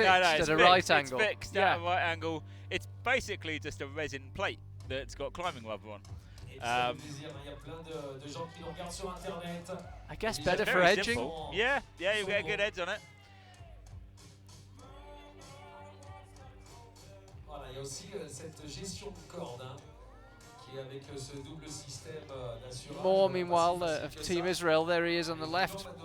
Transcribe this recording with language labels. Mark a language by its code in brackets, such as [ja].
[en] It's at a right angle. It's fixed at a right angle. It's basically just a resin plate that's got climbing rubber on. I guess better for edging. Simple. Yeah, you'll get a good edge on it. [fr] Il y a aussi cette gestion de corde, hein, qui est avec ce double système d'assurance. [en] More, meanwhile, of Team Israel. There he is on the left.